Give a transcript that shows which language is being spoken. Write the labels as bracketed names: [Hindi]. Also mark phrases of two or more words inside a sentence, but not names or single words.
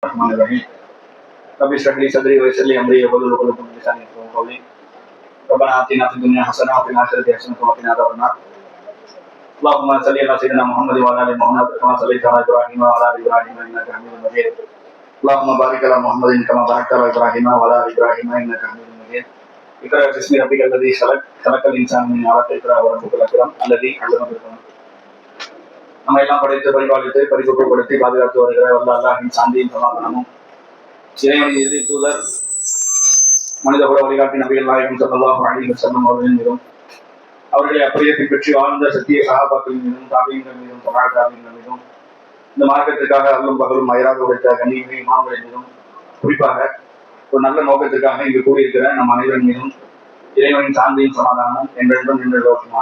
[Arabic] الرحمن الرحيم رب اشرح لي صدري ويسر لي امري واحلل عقدة من لساني يفقهوا قولي ربنا آتنا في الدنيا حسنة وفي الآخرة حسنة وقنا عذاب النار اللهم صل على سيدنا محمد وعلى آل محمد كما صليت على إبراهيم وعلى آل إبراهيم إنك حميد مجيد اللهم بارك على محمد كما باركت على إبراهيم وعلى آل إبراهيم إنك حميد مجيد اقرأ باسم ربك الذي خلق الإنسان من علق اقرأ وربك الأكرم الذي علم بالقلم [Tamil] நம்ம எல்லாம் படைத்து பரிபாலித்து பரிசுத்தப்படுத்தி பாதுகாத்து வருகிற வல்ல அல்லாஹ்வின் சாந்தியும் சமாதானமும் இறைவனின் இறுதி தூதர் மனித குல வழிகாட்டி நபிகள் நாயகம் [Arabic] صلى الله عليه وسلم [Tamil] அவர்களின் மீதும் அவர்களை அப்படியே பின்பற்றி வாழ்ந்த சத்திய சஹாபாக்களின் மீதும் தாபியீன்கள் மீதும் தாபியீன்கள் மீதும் இந்த மார்க்கத்திற்காக அல்லும் பகலும் அயராக உழைத்த கண்ணியமே இமாம்களின் மீதும் குறிப்பாக ஒரு நல்ல நோக்கத்திற்காக இங்கு கூடியிருக்கிற நம் அனைவரின் மீதும் இறைவனின் சாந்தியும் சமாதானமும் என்றென்றும் நின்று லோகமாக.